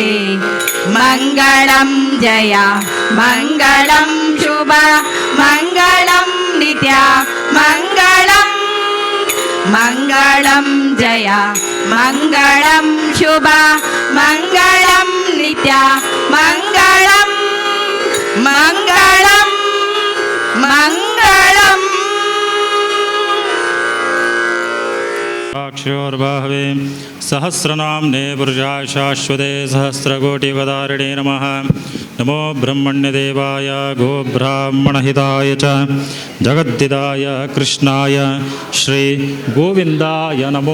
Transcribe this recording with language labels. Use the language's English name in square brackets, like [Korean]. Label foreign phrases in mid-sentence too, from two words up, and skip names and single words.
[Sanskrit] ಮಂಗಳಂ ಜಯ ಮಂಗಳಂ ಶುಭ ಮಂಗಳಂ ನಿತ್ಯ ಮಂಗಳಂ ಮಂಗಳಂ ಜಯ ಮಂಗಳಂ ಶುಭ ಮಂಗಳಂ ನಿತ್ಯ ಮಂಗಳಂ ಮಂಗಳಂ ಮಂಗಳಂ अक्षोर्बाहवे सहस्रनाम्ने पुरुषाय शाश्वते सहस्रकोटिवदारिणे नमः नमो ब्रह्मण्यदेवाय गोब्राह्मणहिताय च जगद्दिदाय कृष्णाय श्री गोविन्दाय नमो